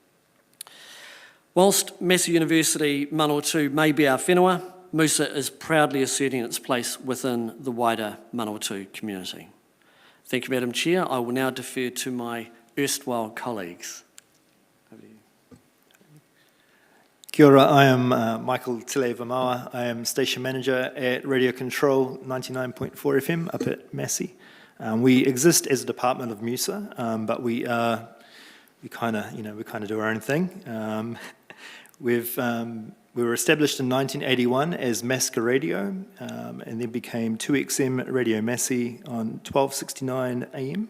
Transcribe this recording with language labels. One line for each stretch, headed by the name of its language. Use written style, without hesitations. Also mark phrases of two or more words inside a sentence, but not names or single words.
English: Whilst Massey University Manawatu may be our whenua, Musa is proudly asserting its place within the wider Manawatu community. Thank you, Madam Chair. I will now defer to my erstwhile colleagues. Over to you.
Māori: Kia ora,
English: I am Michael Tile Vamawa. I am Station Manager at Radio Control 99.4 FM up at Massey. We exist as a department of Musa, but we kind of do our own thing. We were established in 1981 as Masca Radio, and then became 2XM Radio Massey on 1269 AM.